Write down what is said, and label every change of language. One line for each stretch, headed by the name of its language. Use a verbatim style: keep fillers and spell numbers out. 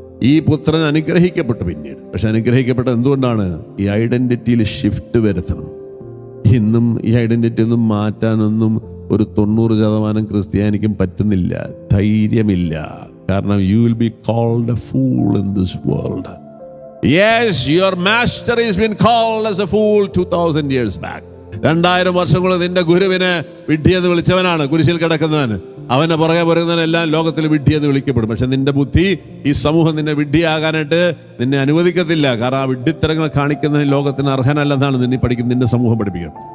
Malayalam: ഈ പുത്രൻ അനുഗ്രഹിക്കപ്പെട്ടു പിന്നീട്. പക്ഷെ അനുഗ്രഹിക്കപ്പെട്ടത് എന്തുകൊണ്ടാണ്? ഈ ഐഡൻറ്റിറ്റിയിൽ ഷിഫ്റ്റ് വരുത്തണം. ഇന്നും ഈ ഐഡൻറ്റിറ്റി ഒന്നും മാറ്റാനൊന്നും ഒരു തൊണ്ണൂറ് ശതമാനം ക്രിസ്ത്യാനിക്കും പറ്റുന്നില്ല, ധൈര്യമില്ല.
English: കാരണം you will be called a fool in this world. Yes, your master has been called as a fool two thousand years back.
Malayalam: രണ്ടായിരം വർഷങ്ങൾ നിന്റെ ഗുരുവിനെ വിഡ്ഢിയെന്ന് വിളിച്ചവനാണ് കുരിശിൽ കിടക്കുന്നവന്. അവനെ പുറകെ പുറകുന്നവനെല്ലാം ലോകത്തിൽ വിഡ്ഢിയെന്ന് വിളിക്കപ്പെടും. പക്ഷെ നിന്റെ ബുദ്ധി, ഈ സമൂഹം നിന്നെ വിഡ്ഢിയാകാനായിട്ട് നിന്നെ അനുവദിക്കത്തില്ല. കാരണം ആ വിഡ്ഢിത്തരങ്ങൾ കാണിക്കുന്ന ലോകത്തിന് അർഹനല്ലെന്നാണ് നിന്നെ പഠിക്കുന്ന നിന്റെ സമൂഹം പഠിപ്പിക്കുക.